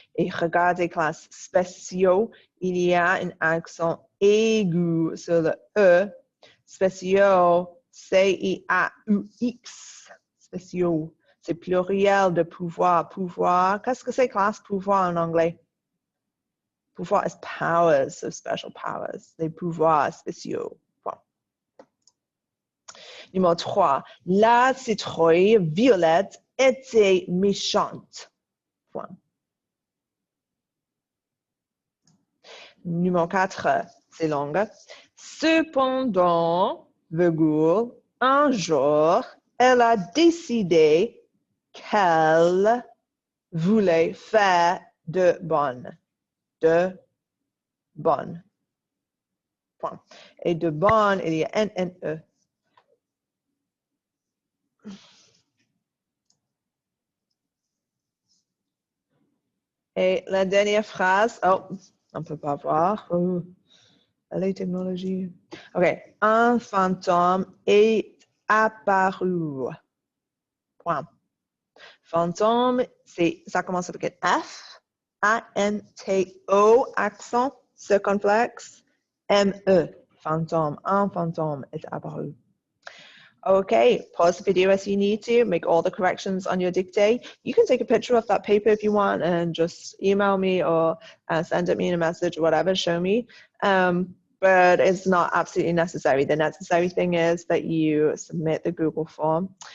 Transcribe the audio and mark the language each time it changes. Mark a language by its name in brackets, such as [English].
[French] Et regardez, classe, spéciaux, il y a un accent aigu sur le E. Spéciaux, C-I-A-U-X. Spéciaux. C'est pluriel de pouvoir. Pouvoir, qu'est-ce que c'est, classe, pouvoir en anglais? [English] Pouvoir is powers, so special powers. [French] Les pouvoirs spéciaux. Point. Numéro 3. La citrouille violette était méchante. Point. Numéro 4. C'est long. Cependant, virgule, un jour, elle a décidé qu'elle voulait faire de bonnes. De bonnes. Point. Et de bonnes, il y a N-N-E. Et la dernière phrase, oh, on ne peut pas voir. Oh, les technologies. OK. Un fantôme est apparu. Point. Fantôme, ça commence avec un F, A-N-T-O, accent circonflexe, M-E. Fantôme. Un fantôme est apparu. [English] Okay, pause the video as you need to, make all the corrections on your dictate. You can take a picture of that paper if you want and just email me or send it me in a message or whatever, show me. But it's not absolutely necessary. The necessary thing is that you submit the Google form.